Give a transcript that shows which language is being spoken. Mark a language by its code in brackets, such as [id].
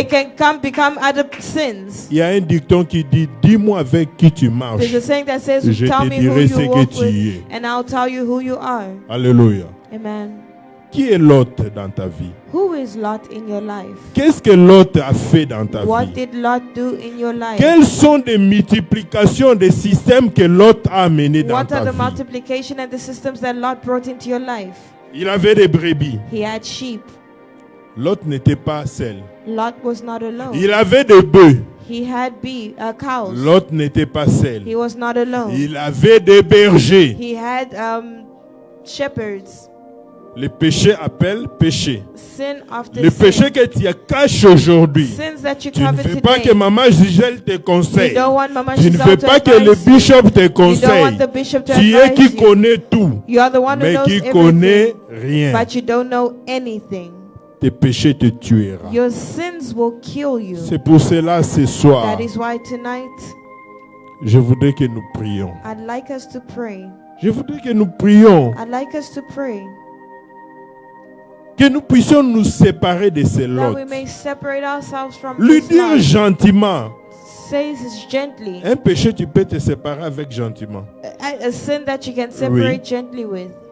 [en] It can become other sins. [fr] Il y a un dicton qui dit, dis-moi avec qui tu marches. [en] There's a saying that says, [fr] Je [en] tell [fr] te [en] me who [fr] dirai ce [en] you [fr] que [en] walk [fr] tu [en] with, [fr] es. [en] and I'll tell you who you are. [fr] Alléluia. [en] Amen. [fr] Qui est l'autre dans ta vie? [en] Who is Lot in your life? [fr] Qu'est-ce que l'autre a fait dans ta [en] What [fr] vie? [en] did Lot do in your life? [fr] Quelles sont les multiplications des systèmes que l'autre a amenés dans [en] What [fr] ta [en] are the [fr] vie? [en] multiplication and the systems that Lot brought into your life? [fr] Il avait des brebis. [en] He had sheep. [fr] L'autre n'était pas seul. [en] Lot was not alone. [fr] Il avait des bœufs. [en] He had cows. [fr] L'autre n'était pas seul. [en] He was not alone. [fr] Il avait des bergers. [en] He had shepherds. [fr] Le péché appelle péché. [en] Sin after [fr] Le [en] sin. [fr] péché que tu caches aujourd'hui. [en] Sins that you [fr] Tu ne [en] cover [fr] fais pas que [en] today. [fr] Maman Gisèle te [en] You [fr] conseille. [en] don't want Mama [fr] Tu ne [en] Giselle [fr] fais [en] to [fr] pas que le [en] advise you. [fr] bishop te [en] You don't [fr] conseille. [en] want the bishop to [fr] Tu es [en] advise [fr] qui [en] you. [fr] connais tout, [en] You are the one who [fr] mais [en] knows [fr] qui [en] everything, [fr] connaît rien. [en] but you don't know anything. [fr] Tes péchés te tueront. [en] Your sins will kill you. [fr] C'est pour cela ce soir, [en] That is why tonight [fr] je voudrais que nous prions. [en] I'd like us to pray. [fr] Je voudrais que nous prions, [en] I'd like us to pray [fr] que nous puissions nous séparer de ces [en] that [fr] lots. [en] we may separate ourselves from [fr] Lui [en] this [fr] dire [en] lot. [fr] gentiment. [en] Says gently. [fr] Un péché, tu peux te séparer avec gentiment. [en] A sin that you can separate gently with.